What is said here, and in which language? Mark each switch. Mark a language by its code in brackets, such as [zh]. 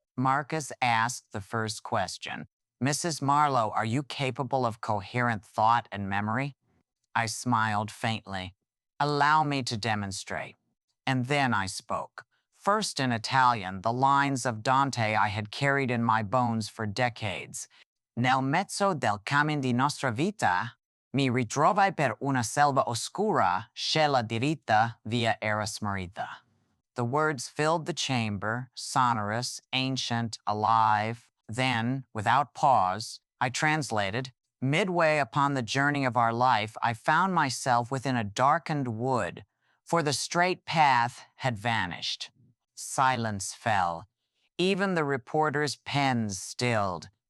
[en] Marcus asked the first question. Mrs. Marlowe, are you capable of coherent thought and memory? I smiled faintly. Allow me to demonstrate. And then I spoke. First in Italian, the lines of Dante I had carried in my bones for decades. [it] Nel mezzo del cammin di nostra vita, mi ritrovai per una selva oscura, scella diritta via era smarrita. [en] The words filled the chamber, sonorous, ancient, alive. Then, without pause, I translated. Midway upon the journey of our life, I found myself within a darkened wood, for the straight path had vanished. Silence fell. Even the reporters' pens stilled.